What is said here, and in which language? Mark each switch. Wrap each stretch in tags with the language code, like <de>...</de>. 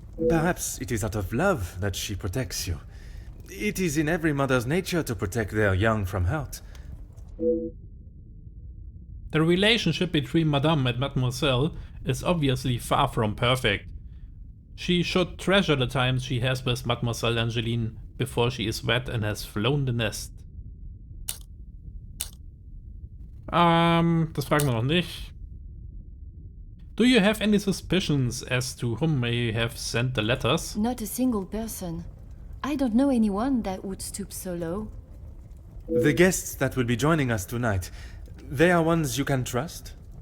<en>Perhaps it is out of love that she protects you. It is in every mother's nature to protect their young from hurt. The relationship between Madame and Mademoiselle is obviously far from perfect. She should treasure the times she has with Mademoiselle Angeline before she is wed and has flown the nest.</en> <de>Das fragen wir noch nicht.</de> <en>Do you have any suspicions as to whom may have sent the letters? Not a single person. I don't know anyone that would stoop so low. The guests that will be joining us tonight, they are ones you can trust?</en>